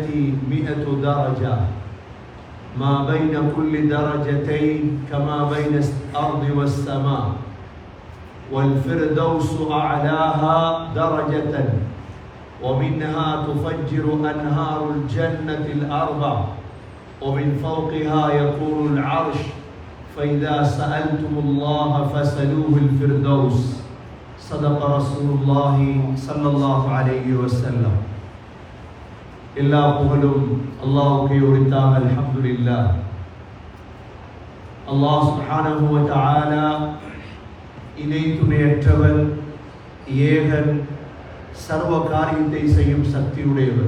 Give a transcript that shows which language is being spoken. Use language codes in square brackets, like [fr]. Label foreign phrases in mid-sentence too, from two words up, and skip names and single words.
[ar] 100 درجة، ما بين كل درجتين كما بين الأرض والسماء، والفردوس أعلاها درجة، ومنها تفجر أنهار الجنة الأربع، ومن فوقها يقول العرش: فإذا سألتم الله فاسألوه الفردوس. صدق رسول الله صلى الله عليه وسلم. [ta] எல்லா புகழும் அல்லாஹ்வுக்கே உரித்தாக. அல்ஹம்துலில்லாஹ். அல்லாஹ் [ar] سبحانه وتعالى [ta] இணை துணையற்றவன், ஏகன், சர்வ காரியத்தை செய்யும் சக்தியுடையவன்.